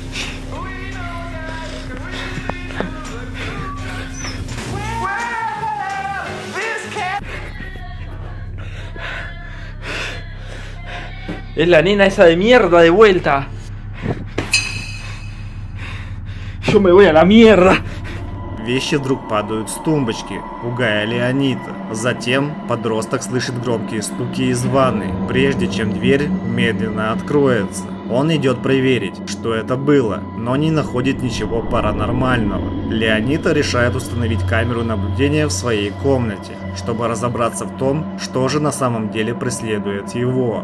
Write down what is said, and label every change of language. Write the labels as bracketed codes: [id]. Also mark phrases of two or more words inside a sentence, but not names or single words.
[es] Es la nena esa de mierda de vuelta. Yo me voy a la mierda. [ru] Вещи вдруг падают с тумбочки, пугая Леонида. Затем подросток слышит громкие стуки из ванной, прежде чем дверь медленно откроется. Он идет проверить, что это было, но не находит ничего паранормального. Леонида решает установить камеру наблюдения в своей комнате, чтобы разобраться в том, что же на самом деле преследует его.